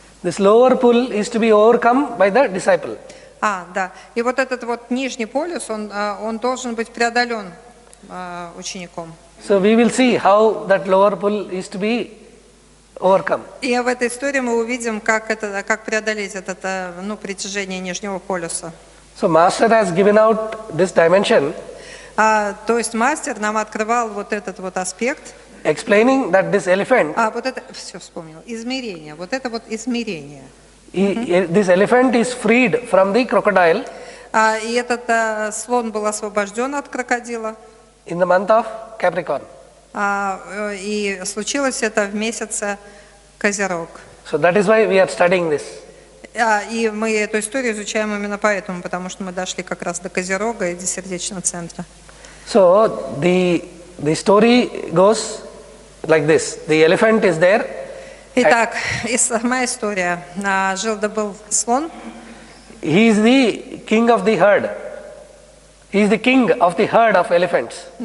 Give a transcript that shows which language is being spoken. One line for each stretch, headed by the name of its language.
English: this lower pull is to be overcome by the disciple.
Russian: Да. И вот этот вот нижний полюс, он должен быть преодолен учеником.
English: So we will see how that lower pull is to be overcome.
Russian: И в этой истории мы увидим, как преодолеть это притяжение нижнего полюса.
English: So Master has given out this dimension,
Russian: То есть мастер нам открывал вот этот вот аспект.
English: explaining that this elephant,
Russian: Вот это, все вспомнил, измерение, вот это вот измерение.
English: this elephant is freed from the crocodile
Russian: И этот слон был освобожден от крокодила.
English: in the month of Capricorn.
Russian: И случилось это в месяце Козерог.
English: So that is why we are studying this.
Russian: И мы эту историю изучаем именно поэтому, потому что мы дошли как раз до Козерога и до сердечного центра.
English: So the story goes like this. The elephant is there.
Russian: Итак, моя история. Жил-да был слон.
English: He is the king of the herd. He is the king of the herd of elephants.